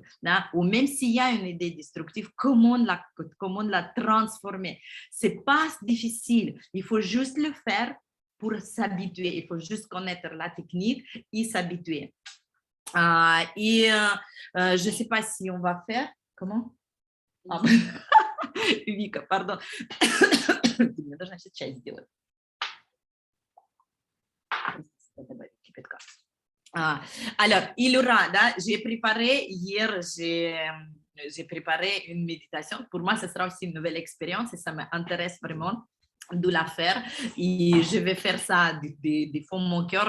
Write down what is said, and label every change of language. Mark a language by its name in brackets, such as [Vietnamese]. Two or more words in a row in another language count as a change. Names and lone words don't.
[French] Là, ou même s'il y a une idée destructive, comment la transformer. C'est pas difficile. Il faut juste le faire pour s'habituer. Il faut juste connaître la technique et s'habituer. Je sais pas si on va faire. Comment? Вика, pardon. [Russian] Ты мне должна сейчас чай сделать. [French] Alors, il y aura, j'ai préparé hier, j'ai préparé une méditation. Pour moi, ce sera aussi une nouvelle expérience et ça m'intéresse vraiment de la faire. Et je vais faire ça du fond de mon cœur.